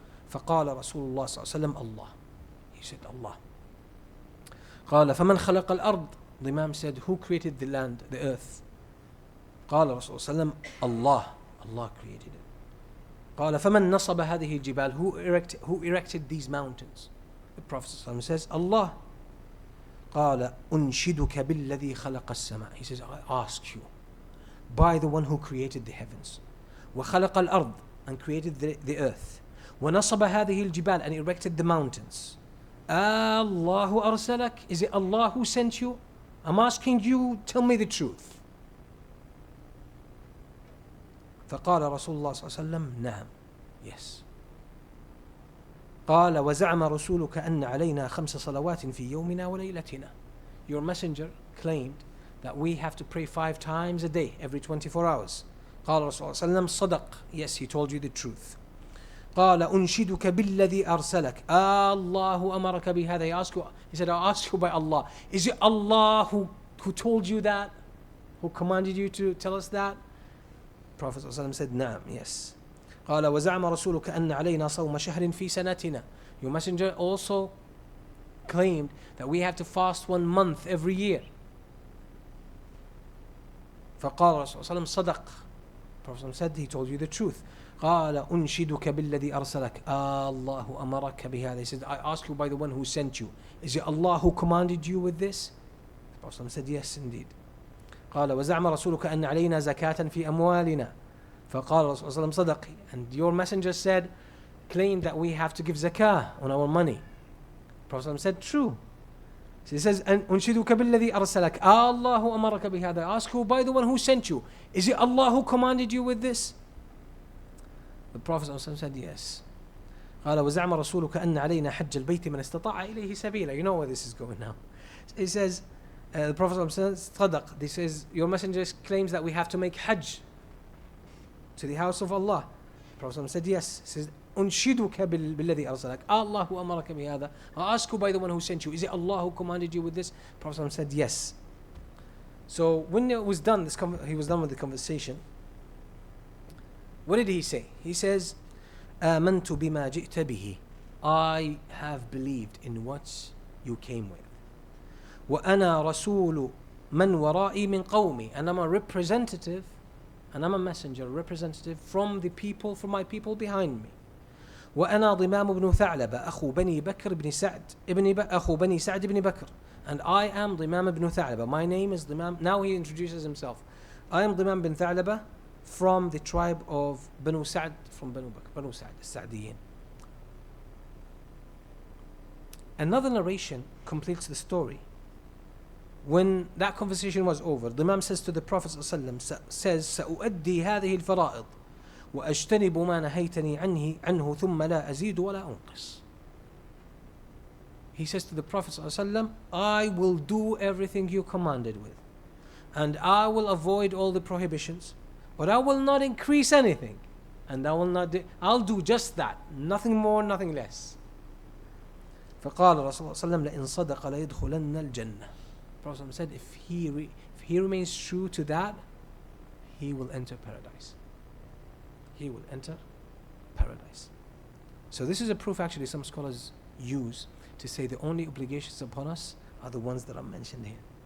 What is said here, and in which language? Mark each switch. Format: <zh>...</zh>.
<ar>فقال رسول الله صلى الله عليه وسلم الله.</ar> <en>He said, Allah.</en> <ar>قال فمن خلق الأرض.</ar> <en>Dimam said, who created the land, the earth?</en> <ar>قال رسول الله صلى الله عليه وسلم الله.</ar> <en>Allah created it.</en> <ar>قال فمن نصب هذه الجبال.</ar> <en>Who erected these mountains? The Prophet ﷺ says, Allah.</en> <ar>قال أنشدك بالذي خلق السماء.</ar> <en>He says, I ask you by the one who created the heavens.</en> <ar>وخلق الأرض,</ar> <en>and created the earth.</en> <ar>ونصب هذه الجبال,</ar> <en>and erected the mountains.</en> <ar>الله أرسلك.</ar> <en>Is it Allah who sent you? I'm asking you, tell me the truth.</en> <ar>فقال رسول الله صلى الله عليه وسلم نعم.</ar> <en>Yes.</en> <ar>قال وزعم رسولك أن علينا 5 صلوات في يومنا وليلتنا.</ar> <en>Your messenger claimed that we have to pray 5 times a day, every 24 hours.</en> <ar>قال رسول الله صلى الله عليه وسلم صدق.</ar> <en>Yes, he told you the truth.</en> <ar>قال أنشدك بالذي أرسلك. الله أمرك بهذا.</ar> <en>He said, I ask you by Allah. Is it Allah who told you that? Who commanded you to tell us that? Prophet ﷺ said,</en> <ar>نعم,</ar> <en>yes.</en> <ar>قال وزعم رسولك أن علينا صوم شهر في سنتنا.</ar> <en>Your messenger also claimed that we have to fast 1 month every year.</en> <ar>فقال رسول الله صدق.</ar> <en>Prophet said, he told you the truth.</en> <ar>قال أنشدك بالذي أرسلك. الله أمرك بهذا.</ar> <en>He said, I ask you by the one who sent you. Is it Allah who commanded you with this? The Prophet said, yes, indeed.</en> <ar>قال وزعم رسولك أن علينا زكاة في أموالنا. فقال رسول الله صدق.</ar> <en>And your messenger said, claimed that we have to give zakah on our money. Prophet said, true. So he says,</en> <ar>أنشدك بالذي أرسلك. الله أمرك بهذا.</ar> <en>Ask you by the one who sent you. Is it Allah who commanded you with this? The Prophet said, yes.</en> <ar>قال وزعم رسولك أن علينا حج البيت من استطاع إليه سبيلا.</ar> <en>You know where this is going now. He says, the Prophet says,</en> <ar>صدق.</ar> <en>This is, your messenger claims that we have to make hajj to the house of Allah. The Prophet said, yes. He says,</en> <ar>أنشدك بالذي أرسلك. الله أمرك بهذا.</ar> <en>I ask you by the one who sent you. Is it Allah who commanded you with this? The Prophet said, yes. So when it was done, he was done with the conversation. What did he say? He says,</en> <ar>آمنت بما جئت به.</ar> <en>I have believed in what you came with.</en> <ar>وأنا رسول من ورائي من قومي.</ar> <en>And I'm a representative, and I'm a messenger, a representative from the people, from my people behind me.</en> <ar>وأنا ضمام بن ثعلبة أخو بني بكر بن سعد أخو بني سعد بن بكر.</ar> <en>And I am Dimam ibn Tha'laba. My name is Dimam. Now he introduces himself. I am Dimam bin Tha'laba from the tribe of Banu Sa'd, from Banu Bakr, Banu Sa'd, Sa'diyin. Another narration completes the story. When that conversation was over, the Imam says to the Prophet ﷺ, says,</en> <ar>سأؤدي هذه الفرائض وأجتنب ما نهيتني عنه ثم لا أزيد ولا أنقص.</ar> <en>He says to the Prophet ﷺ, I will do everything you commanded with, and I will avoid all the prohibitions, but I will not increase anything, and I'll do just that, nothing more, nothing less.</en> <ar>فقال رسول الله صلى الله عليه وسلم لئن صدق ليدخلن الجنة.</ar> <en>Prophet said, if he remains true to that, he will enter paradise. He will enter paradise. So this is a proof actually some scholars use to say the only obligations upon us are the ones that are mentioned here.</en>